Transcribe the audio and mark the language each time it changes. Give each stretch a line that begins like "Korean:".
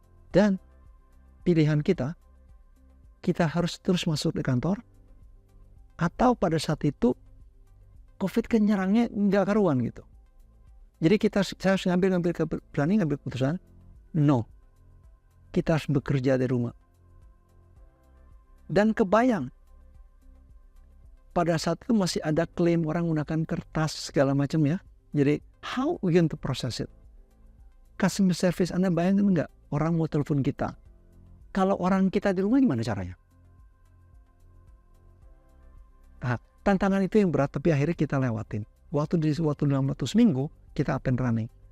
Indonesian: Dan pilihan kita harus terus masuk di kantor, atau pada saat itu COVID kan nyerangnya nggak karuan gitu. Jadi saya harus ngambil keputusan, no, kita harus bekerja dari rumah. Dan kebayang, pada saat itu masih ada klaim orang menggunakan kertas segala macam ya. Jadi
English: how we going to process it?
Indonesian: Customer service, Anda bayangkan nggak? Orang mau telepon kita. Kalau orang kita di rumah gimana caranya? Nah, tantangan itu yang berat, tapi akhirnya kita lewatin. Waktu dalam waktu seminggu, kita
English: up and running.